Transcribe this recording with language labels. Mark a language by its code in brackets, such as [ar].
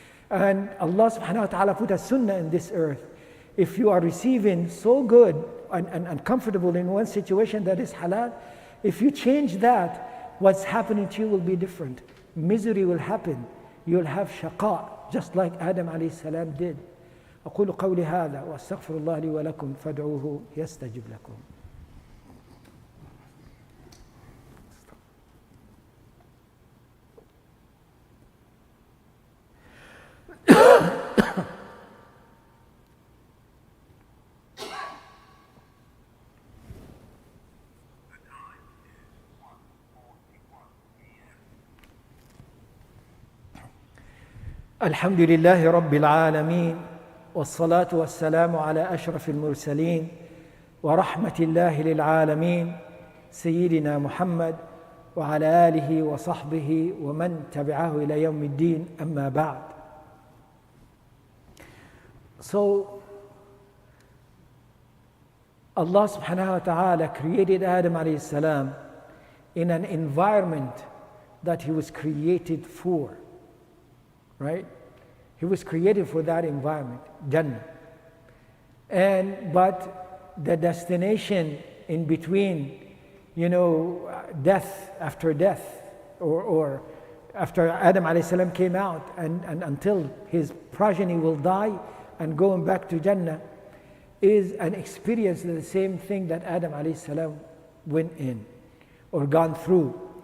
[en] And Allah subhanahu wa ta'ala put a sunnah in this earth. If you are receiving so good and comfortable in one situation that is halal, if you change that, what's happening to you will be different. Misery will happen. You'll have shaqa, just like Adam alayhi salam did. [ar] أقول قولي هذا وأستغفر الله لي ولكم فادعوه يستجب لكم. الحمد لله رب العالمين والصلاة والسلام على أشرف المرسلين ورحمة الله للعالمين سيدنا محمد وعلى آله وصحبه ومن تبعه إلى يوم الدين أما بعد. [en] So Allah subhanahu wa ta'ala created Adam alayhi salam in an environment that he was created for, right? He was created for that environment, Jannah. But the destination in between, death after death, or after Adam alayhi salam came out and until his progeny will die and going back to Jannah, is an experience of the same thing that Adam alayhi salam went in or gone through.